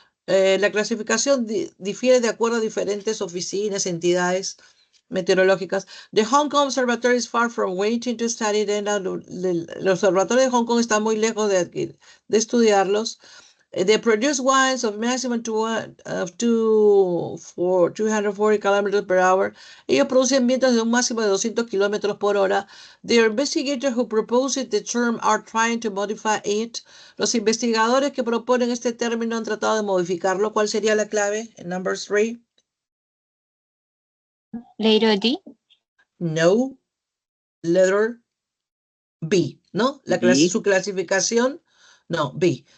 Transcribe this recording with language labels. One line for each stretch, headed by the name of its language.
Spanish: La clasificación difiere de acuerdo a diferentes oficinas, entidades meteorológicas.
English: The Hong Kong Observatory is far from waiting to study them.
Spanish: El observatorio de Hong Kong está muy lejos de estudiarlos.
English: They produce winds of maximum of 240 kilometers per hour.
Spanish: Ellos producen vientos de un máximo de 200 kilómetros por hora.
English: The investigators who proposed the term are trying to modify it.
Spanish: Los investigadores que proponen este término han tratado de modificarlo. ¿Cuál sería la clave?
English: Number 3. Letter D. No. Letter B, ¿no?
Spanish: Su clasificación, no, B.